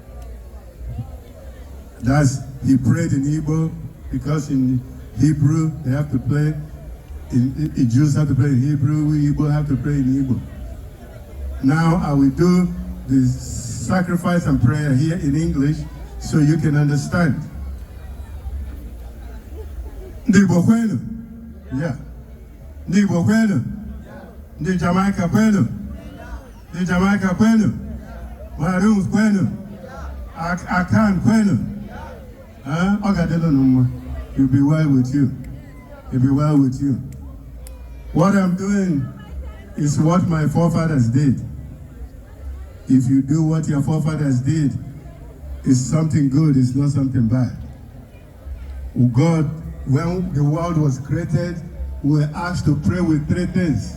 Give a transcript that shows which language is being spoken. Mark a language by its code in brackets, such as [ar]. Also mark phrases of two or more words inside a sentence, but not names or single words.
[en] He prayed in Igbo because in Hebrew they have to play. Jews have to pray in Hebrew, we Igbo have to pray in Igbo. Now I will do the sacrifice and prayer here in English so you can understand. [ig] Ndi Igbo kwenu? Yeah. Ndi Igbo kwenu? Ndi Jamaica kwenu? Ndi Jamaica kwenu? Maroons kwenu? Akan kwenu? Ogadelo numwa. [en] It'll be well with you. It'll be well with you. What I'm doing is what my forefathers did. If you do what your forefathers did, it's something good, it's not something bad. God, when the world was created, we were asked to pray with three things.